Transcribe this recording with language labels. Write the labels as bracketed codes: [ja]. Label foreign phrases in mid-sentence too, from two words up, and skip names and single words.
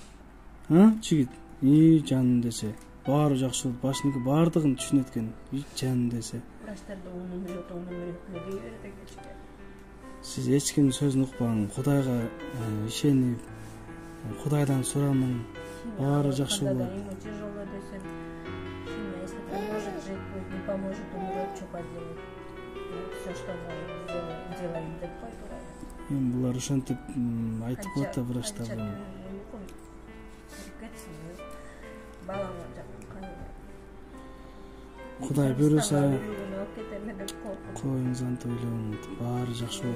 [ky] Жигит? Жаным десе. Баары жакшы болот. Башындагы баардыгын түшүнөт экен. Жаным десе. Врачтарда унун берет дей берет. Сиз эч кимдин сөзүн укпаң. Кудайга ишенип, Кудайдан сураның. Баары жакшы болот. [ru] Ему тяжело десем. Если поможет жить, будет, не поможет, умрет, что поделать. Все, что делаем, [ky] деп койду. Эми булар ошентип айтып коет да врачтар. Кудай буйруса коюңуз антип ойлоңуз, баары жакшы болот.